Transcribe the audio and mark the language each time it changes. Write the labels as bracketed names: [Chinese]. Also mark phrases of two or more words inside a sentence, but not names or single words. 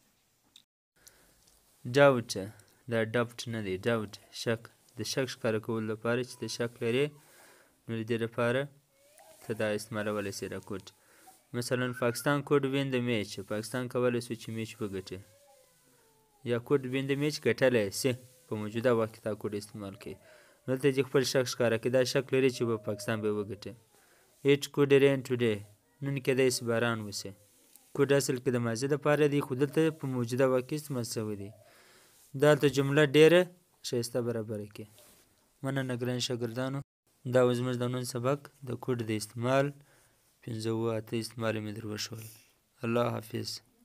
[Pashto] ډاوټ دا ډاوټ نه دی ډاوټ شک د شک ښکاره کولو لپاره چې ته شک لرې نو د دې لپاره ته دا استعمالولی سې دا کوډ مثلا پاکستان [English] could win [Pashto] د میچ پاکستان کولی سو چې میچ وګټي یا [English] could win [Pashto] د میچ ګټلی سي په موجوده وخت کې دا کوډ استعمال کوي دلته چې خپل شک ښکاره کوي دا شک لري چې به پاکستان به یې وګټي [English] It could rain today [Pashto] نن کیدای سي باران وسي کوډ اصل کې د ماضي دپاره دی خو دلته په موجوده وخت کې استعمال شوی دی دلته جمله ډېره ښایسته برابره کړي مننه ګران شاګردانو دا و زموږ د نن سبق د کوډ د استعمال 5 استعمال یې مې در وښول الله حافظ